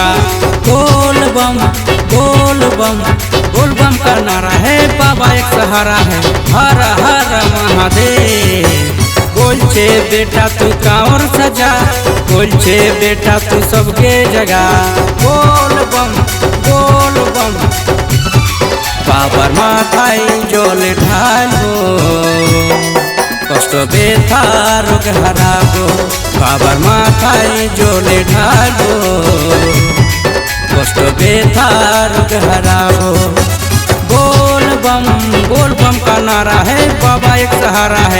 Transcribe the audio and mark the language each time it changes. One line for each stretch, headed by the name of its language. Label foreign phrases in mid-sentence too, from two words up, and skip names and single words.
Hindi: बोल बम बोल बम, बोल बम का नारा है, बाबा एक सहारा है। हर हर महादेव। बोलछे बेटा तू कांवर सजा, बोलछे बेटा तू सबके जगा।
Bangla: বোল বম বাবার মাথায় জল ঢালো, কষ্ট ব্যথা রোগ হারাবো। বাবার মাথায় জলে ঢালবো, কষ্ট ব্যথা রোগ হারাবো।
Hindi: बोल बम का नारा है, बाबा एक सहारा है।